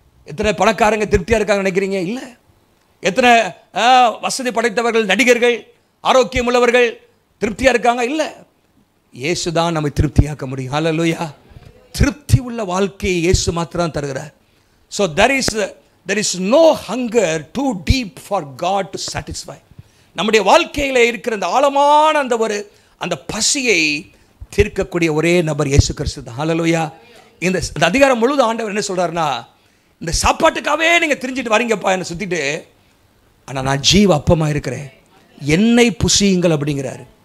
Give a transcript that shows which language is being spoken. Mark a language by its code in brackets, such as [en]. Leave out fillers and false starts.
[ta] எத்தனை பணக்காரங்க திருப்தியாக இருக்காங்க நினைக்கிறீங்க? இல்லை. எத்தனை வசதி படைத்தவர்கள், நடிகர்கள், ஆரோக்கியம் உள்ளவர்கள் திருப்தியாக இருக்காங்க? இல்லை. இயேசு தான் நம்மை திருப்தியாக்க முடியும். ஹல்லேலூயா. திருப்தி உள்ள வாழ்க்கையை இயேசு மாத்திரம் தருகிறார். [en] So there is no hunger too deep for God to satisfy. [ta] நம்முடைய வாழ்க்கையில் இருக்கிற அந்த ஆழமான அந்த பசியை தீர்க்கக்கூடிய ஒரே நபர் இயேசு கிறிஸ்து தான். ஹல்லேலூயா. இந்த அதிகாரம் முழுது ஆண்டவர் என்ன சொல்கிறாருன்னா, இந்த சாப்பாட்டுக்காகவே நீங்கள் தெரிஞ்சிட்டு வரீங்கப்பா என்னை சுற்றிட்டு, ஆனால் நான் ஜீவ அப்பமாக இருக்கிறேன், என்னை புசியுங்கள் அப்படிங்கிறாரு.